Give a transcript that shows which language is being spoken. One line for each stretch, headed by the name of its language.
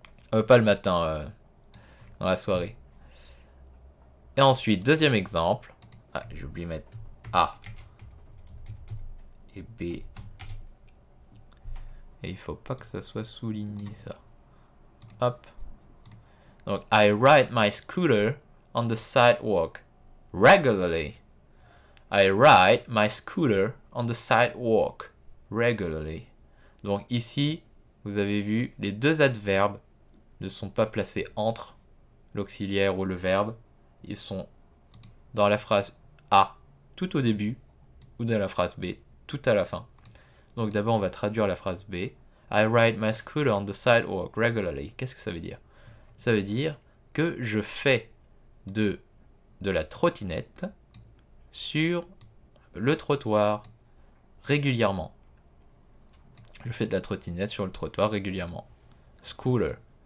French: Pas le matin, dans la soirée. Et ensuite, deuxième exemple. Ah, j'ai oublié de mettre A et B. Et il faut pas que ça soit souligné, ça. Hop. Donc,
English: I ride my scooter on the sidewalk regularly. I ride my scooter on the sidewalk regularly.
French: Donc ici, vous avez vu, les deux adverbes ne sont pas placés entre l'auxiliaire ou le verbe. Ils sont dans la phrase A tout au début ou dans la phrase B tout à la fin. Donc d'abord, on va traduire la phrase B.
English: I ride my scooter on the sidewalk regularly.
French: Qu'est-ce que ça veut dire? Ça veut dire que je fais de la trottinette sur le trottoir régulièrement. Je fais de la trottinette sur le trottoir régulièrement. Scooter.